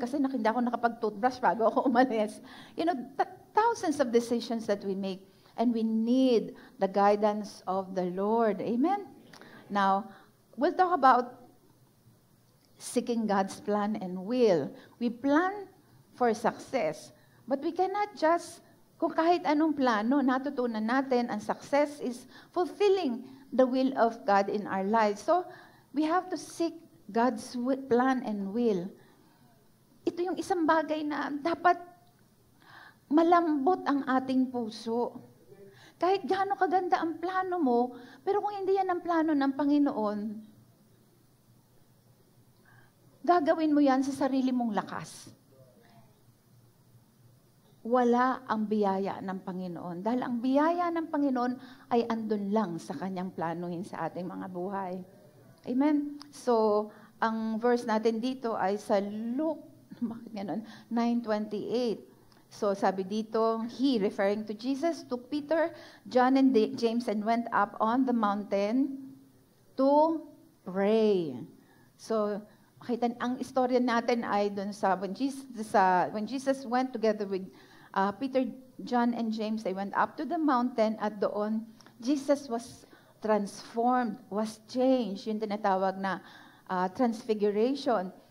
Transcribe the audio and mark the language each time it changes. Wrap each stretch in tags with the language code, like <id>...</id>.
<tl>Kasi hindi ako nakapag-toothbrush bago ako umalis.</tl> <en>You know, thousands of decisions that we make. And we need the guidance of the Lord. Amen? Now, we'll talk about seeking God's plan and will. We plan for success. But we cannot just,</en> <tl>kung kahit anong plano, natutunan natin, ang</tl> <en>success is fulfilling the will of God in our lives. So, we have to seek God's plan and will.</en> <tl>Ito yung isang bagay na dapat malambot ang ating puso. Kahit gaano kaganda ang plano mo, pero kung hindi yan ang plano ng Panginoon, gagawin mo yan sa sarili mong lakas. Wala ang biyaya ng Panginoon. Dahil ang biyaya ng Panginoon ay andun lang sa kanyang planuhin sa ating mga buhay. Amen? So, ang verse natin dito ay sa Luke, bakit ganun? 9:28.</tl> <en>So,</en> <tl>sabi dito,</tl> <en>he, referring to Jesus, took Peter, John, and James and went up on the mountain to pray. So,</en> <tl>makita, ang istorya natin ay dun sa</tl> <en>when Jesus went together with Peter, John, and James, they went up to the mountain</en> <tl>at doon,</tl> <en>Jesus was transformed, was changed,</en> <tl>yung tinatawag na</tl> <en>transfiguration.</en>